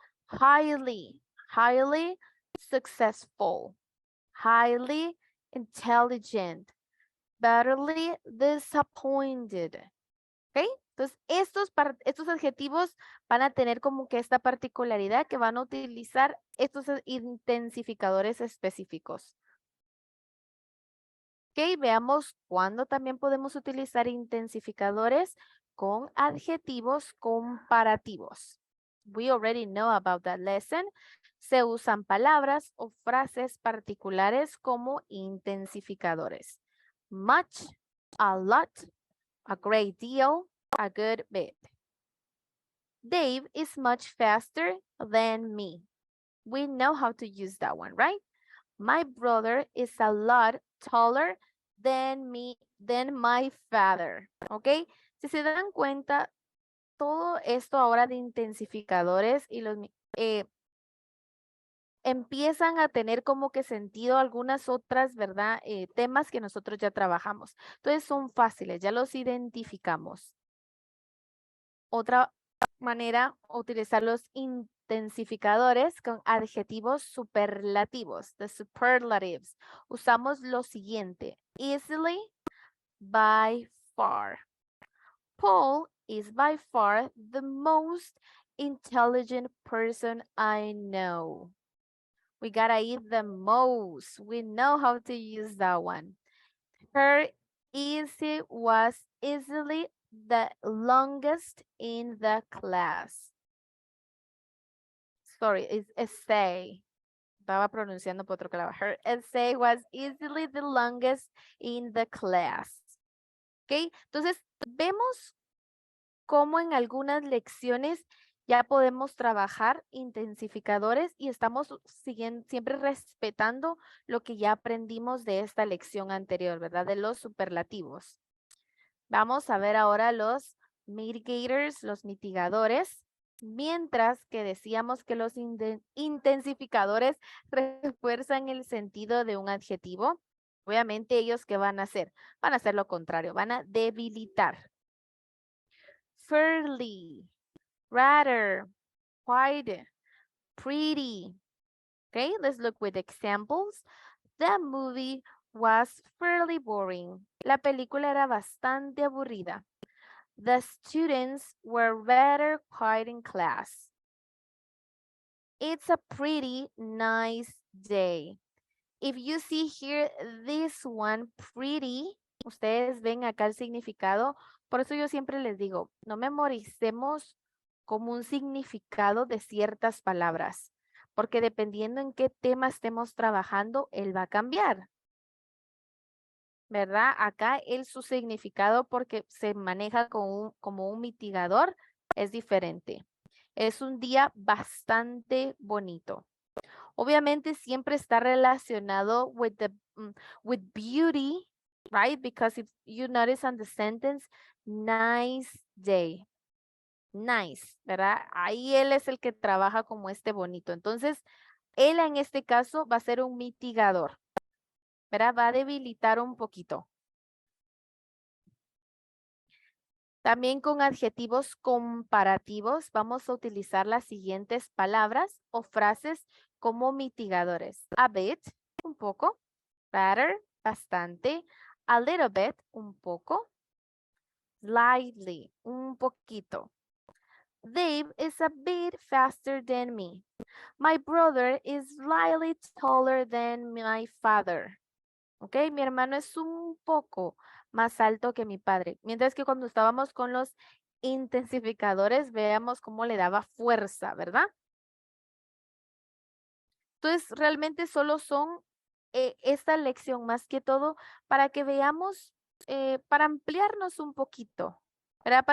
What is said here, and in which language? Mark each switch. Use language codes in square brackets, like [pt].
[en] Highly successful, highly intelligent, bitterly disappointed. ¿Ok? [es] Entonces, estos adjetivos van a tener como que esta particularidad que van a utilizar estos intensificadores específicos. Ok, veamos cuándo también podemos utilizar intensificadores con adjetivos comparativos. [en] We already know about that lesson. [es] Se usan palabras o frases particulares como intensificadores. [en] Much, a lot, a great deal, a good bit. Dave is much faster than me. We know how to use that one, right? My brother is a lot taller than my father. ¿Ok? [es] Si se dan cuenta, todo esto ahora de intensificadores y los empiezan a tener como que sentido algunas otras, ¿verdad? Temas que nosotros ya trabajamos. Entonces son fáciles, ya los identificamos. Otra manera, utilizar los intensificadores con adjetivos superlativos, the superlatives. Usamos lo siguiente: easily, by far. [en] Paul is by far the most intelligent person I know. We gotta eat the most. We know how to use that one. Her essay was easily the longest in the class. Sorry, it's essay. [es] Estaba pronunciando por otro lado. [en] Her essay was easily the longest in the class. ¿Ok? [es] Entonces, vemos cómo en algunas lecciones ya podemos trabajar intensificadores y estamos siempre respetando lo que ya aprendimos de esta lección anterior, ¿verdad? De los superlativos. Vamos a ver ahora los mitigators, los mitigadores, mientras que decíamos que los intensificadores refuerzan el sentido de un adjetivo. Obviamente, ellos, ¿qué van a hacer? Van a hacer lo contrario, van a debilitar. [en] Fairly, rather, quite, pretty. Okay, let's look with examples. The movie was fairly boring. [es] La película era bastante aburrida. [en] The students were rather quiet in class. It's a pretty nice day. If you see here this one, pretty, [es] ustedes ven acá el significado. Por eso yo siempre les digo, no memoricemos como un significado de ciertas palabras, porque dependiendo en qué tema estemos trabajando, él va a cambiar. ¿Verdad? Acá su significado, porque se maneja como un mitigador, es diferente. Es un día bastante bonito. Obviamente siempre está relacionado [en] with beauty, right? Because if you notice on the sentence, nice day. [es] Nice, ¿verdad? Ahí él es el que trabaja como este bonito. Entonces, él en este caso va a ser un mitigador, ¿verdad? Va a debilitar un poquito. También con adjetivos comparativos vamos a utilizar las siguientes palabras o frases como mitigadores. [en] A bit, [es] un poco. [en] Rather, [es] bastante. [en] A little bit, [es] un poco. [en] Slightly, [es] un poquito. [en] Dave is a bit faster than me. My brother is slightly taller than my father. ¿Ok? [es] Mi hermano es un poco más alto que mi padre. Mientras que cuando estábamos con los intensificadores, veamos cómo le daba fuerza, ¿verdad? Entonces, realmente solo son esta lección más que todo para que veamos, para ampliarnos un poquito, ¿verdad?